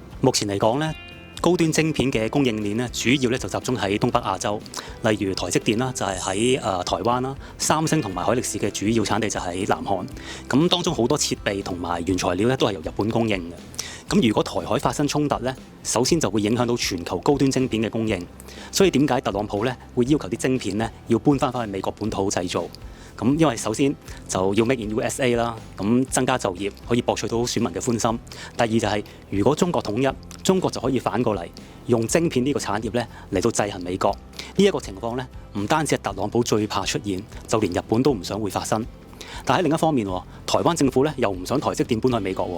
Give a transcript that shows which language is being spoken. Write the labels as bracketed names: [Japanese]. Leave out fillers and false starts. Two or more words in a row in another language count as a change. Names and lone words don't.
[Cantonese] 目前嚟講咧，高端晶片嘅供應鏈咧，主要咧就集中喺東北亞洲，例如台積電啦，就係喺台灣啦；三星同埋海力士嘅主要產地就喺南韓。咁當中好多設備同埋原材料咧都係由日本供應嘅。咁如果台海發生衝突咧，首先就會影響到全球高端晶片嘅供應。所以點解特朗普咧會要求啲晶片咧要搬翻去美國本土製造？咁因為首先就要 [English] make in USA [Cantonese] 啦，咁增加就業，可以博取到選民嘅歡心。第二就係如果中國統一，中國就可以反過嚟用晶片呢個產業咧嚟到制衡美國。呢一個情況咧，唔單止係特朗普最怕出現，就連日本都唔想會發生。但喺另一方面，台灣政府咧又唔想台積電搬去美國喎。